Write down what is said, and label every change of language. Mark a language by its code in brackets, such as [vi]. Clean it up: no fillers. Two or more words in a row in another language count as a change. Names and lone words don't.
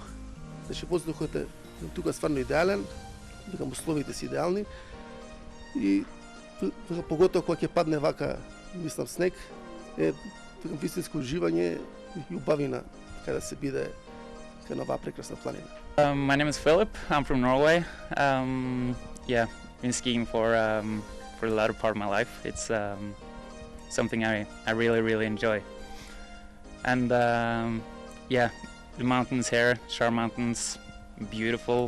[mk] Значи воздухот е тука стварно идеален, условите се идеални и поготово кога ќе падне вака, мислам, снег, е вистинско уживање и убавина каде се биде кај оваа прекрасна планина. [en] My name is Philip. I'm from Norway. Been skiing for the latter part of my life. It's something I really enjoy. And the mountains here, Shar Mountains, beautiful.